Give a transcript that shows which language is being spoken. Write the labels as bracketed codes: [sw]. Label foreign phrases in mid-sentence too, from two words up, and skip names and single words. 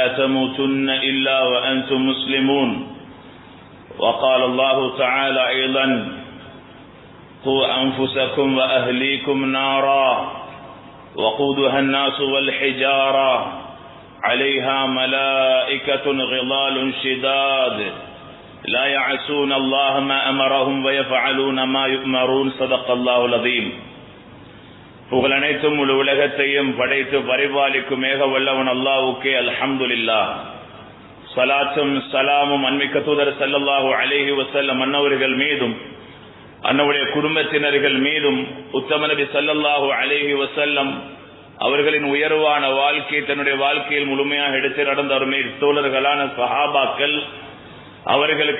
[ar] تموتن إلا وأنتم مسلمون وقال الله تعالى أيضا قوا أنفسكم وأهليكم نارا وقودها الناس والحجارة عليها ملائكة غضال شداد لا يعصون الله ما أمرهم ويفعلون ما يؤمرون صدق الله العظيم. [ta] புகழ் அனைத்தும் முழு உலகத்தையும் படைத்து பரிபாலிக்கும் ஏக வல்லவன் அல்லாஹ்வுக்கே அல்ஹம்துலில்லாஹ். ஸலாத்தும் ஸலாமும் அன்மிக்க தூதர் [ar] صلى الله عليه وسلم [ta] அன்னவர்கள் மீதும் அன்னவருடைய குடும்பத்தினர்கள் மீதும் உத்தம நபி [ar] صلى الله عليه وسلم [ta] அவர்களின் உயர்வான வாழ்க்கை தன்னுடைய வாழ்க்கையில் முழுமையாக எடுத்து நடந்த அருமை தோழர்களான சஹாபாக்கள், அவர்களுக்கு